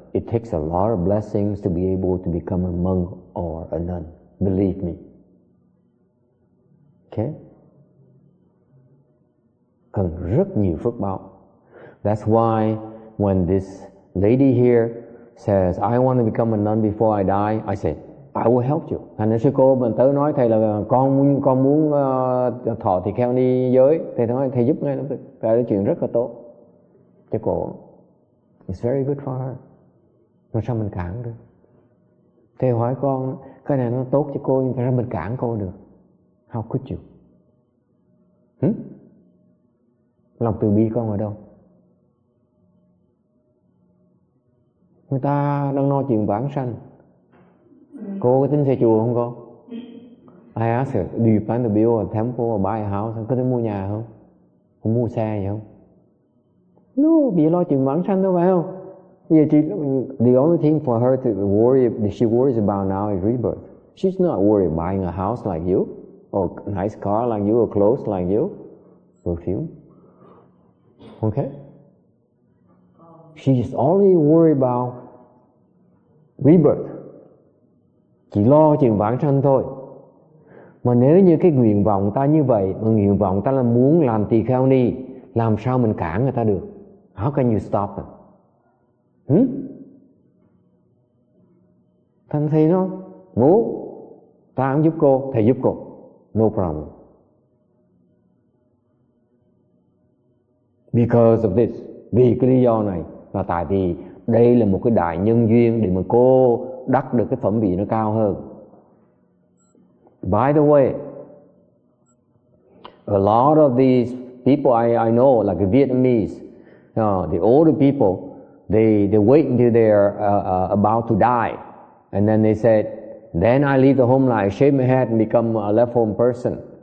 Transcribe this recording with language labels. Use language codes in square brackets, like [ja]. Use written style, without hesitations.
[en] It takes a lot of blessings to be able to become a monk or a nun. Believe me. Okay? [vi] Cần rất nhiều phước báo. [en] That's why when this lady here says, I want to become a nun before I die, I say, I will help you. [vi] Thành ra sư cô mình tới nói thầy là con muốn thọ tỳ kheo ni giới, thầy nói thầy giúp ngay lập tức. Tại là chuyện rất là tốt cho cô. [en] It's very good for her. [vi] Mà sao mình cản được? Thầy hỏi con cái này nó tốt cho cô, nhưng sao mình cản cô được? [en] How could you? [vi] Lòng từ bi con ở đâu? Người ta đang nói chuyện vãng sanh. Cô có tính xây chùa không cô? I asked her, do you plan to build a temple or buy a house? Có tính mua nhà không? Không mua xe gì không? No, vì lo chuyện vãng sanh đâu phải không? Bây giờ [en] the only thing for her to worry, she worries about now is rebirth. She's not worried buying a house like you, or a nice car like you, or clothes like you, perfume. Okay? She's only worried about rebirth. [vi] Chỉ lo chuyện vãng sanh thôi. Mà nếu như cái nguyện vọng ta như vậy, mà nguyện vọng ta là muốn làm tỳ kheo ni, làm sao mình cản người ta được? [en] How can you stop them? [vi] Thành thầy nó muốn ta không giúp cô, thầy giúp cô, [en] no problem. Because of this, [vi] vì cái lý do này, là tại vì đây là một cái đại nhân duyên để mà cô đắc được cái phẩm vị nó cao hơn. [en] By the way, a lot of these people I know, like the Vietnamese, the older people, they wait until they're about to die, and then they said, then I leave the home life, shave my head, and become a left home person.